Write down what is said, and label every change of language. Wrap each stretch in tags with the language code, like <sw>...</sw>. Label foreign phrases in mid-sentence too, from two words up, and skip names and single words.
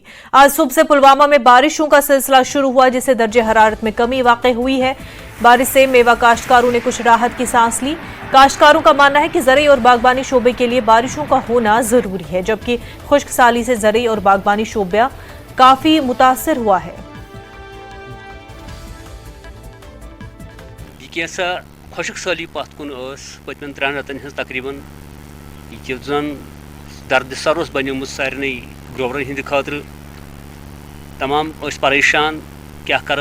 <hi>आज सुबह से पुलवामा में बारिशों का सिलसिला शुरू हुआ, जिससे दर्जे हरारत में कमी वाक़ई हुई है। बारिश से मेवा काश्तकारों ने कुछ राहत की सांस ली। काश्तकारों का मानना है कि ज़रई और बागबानी शोबे के लिए बारिशों का होना जरूरी है, जबकि खुश्कसाली से ज़रई और बागबानी शोबा काफी मुतासर हुआ है।</hi> <ks>खुशक साली पत कुन पतमन 3 रतन हज तकरीबन जन दर्द सर बनोमुत सारे ग्रोवरन हंद खतर तमाम परेशान क्या करो।</ks>